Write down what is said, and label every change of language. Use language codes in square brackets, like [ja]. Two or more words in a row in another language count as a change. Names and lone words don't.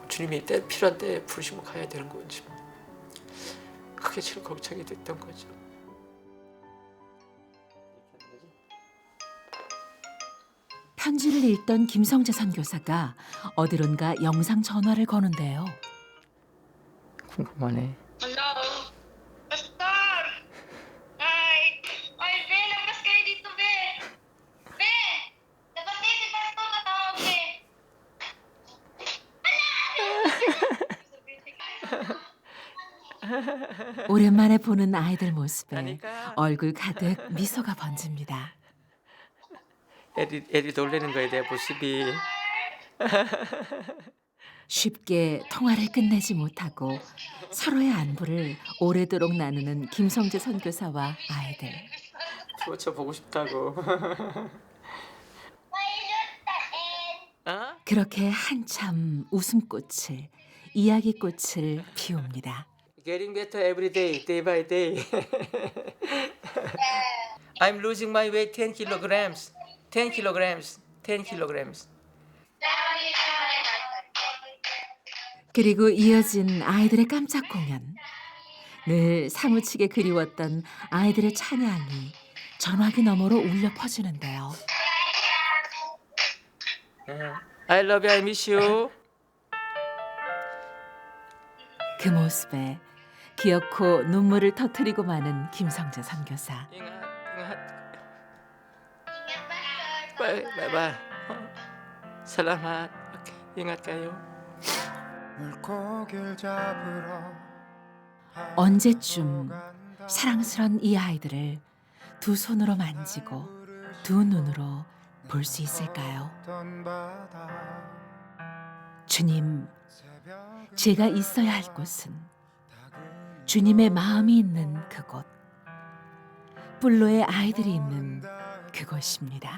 [ko] 주님이 필요한 때에 부르시면 가야 되는 건지 뭐. 그게 제일 걱정이 됐던 거죠. 편지를 읽던 김성재 선교사가 어디론가 영상 전화를 거는데요. 궁금하네. [en] Hello? Pastor! Ay! [tl] Ay, Be! Labas kayo dito, Be! Be! Labas kayo si Pastor na tawag, Be! [ko] 오랜만에 보는 아이들 모습에 얼굴 가득 미소가 번집니다. 애들이 놀래는 거에 대한 모습이 쉽게 통화를 끝내지 못하고 서로의 안부를 오래도록 나누는 김성재 선교사와 아이들. 저 보고 싶다고. 그렇게 한참 웃음꽃을, 이야기꽃을 피웁니다. [en] Getting better every day, day by day. I'm losing my weight 10 kilograms. 10 kilograms. 10 kilograms. [ko] 그리고 이어진 아이들의 깜짝 공연. 늘 사무치게 그리웠던 아이들의 찬양이 전화기 너머로 울려 퍼지는데요. [en] I love you, I miss you. [ko] 그 모습에 기어코 눈물을 터뜨리고 마는 김성재 선교사. [tl] 인gat. [en] Bye, bye, bye. [tl] Salamat. Okay, ingat kayo. [ko] 물고기를 잡으러 언제쯤 사랑스런 이 아이들을 두 손으로 만지고 두 눈으로 볼 수 있을까요? 주님, 제가 있어야 할 곳은 주님의 마음이 있는 그곳, 뿔로의 아이들이 있는 그곳입니다.